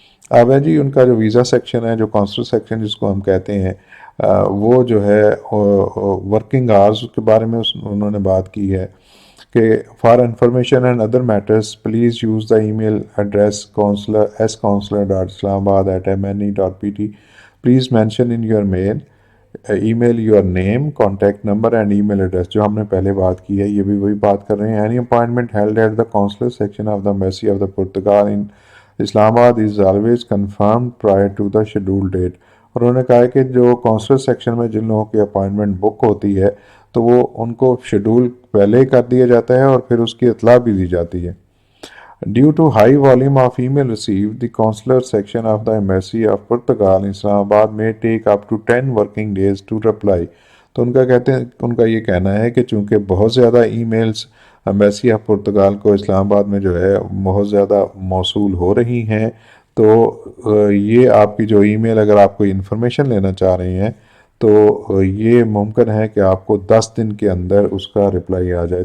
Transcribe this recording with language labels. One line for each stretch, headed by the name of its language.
Urdu: اب ہے جی ان کا جو ویزا سیکشن ہے، جو کانسولر سیکشن جس کو ہم کہتے ہیں، وہ جو ہے ورکنگ آورز کے بارے میں انہوں نے بات کی ہے کہ
English: for information and other matters please use the email address
Urdu: consular@islamabad@mne.pt.
English: Please mention in your email your name, contact number and email address.
Urdu: جو ہم نے پہلے بات کی ہے یہ بھی وہی بات کر رہے ہیں.
English: Any appointment held at the consular section of the embassy of the Portugal in Islamabad is always confirmed prior to the schedule date.
Urdu: اور انہوں نے کہا ہے کہ جو کانسولر سیکشن میں جن لوگوں کی اپوائنٹمنٹ بک ہوتی ہے تو وہ ان کو شیڈول پہلے ہی کر دیا جاتا ہے اور پھر اس کی اطلاع بھی دی جاتی ہے.
English: Due to high volume of email received, the consular section of the Embassy of Portugal in Islamabad may take up to 10 working days to reply.
Urdu: تو ان کا یہ کہنا ہے کہ چونکہ بہت زیادہ e mails embassy of Portugal کو اسلام آباد میں جو ہے بہت زیادہ موصول ہو رہی ہیں، تو یہ آپ کی جو ای میل اگر آپ کوئی انفارمیشن لینا چاہ رہے ہیں تو یہ ممکن ہے کہ آپ کو 10 دن کے اندر اس کا رپلائی آ جائے.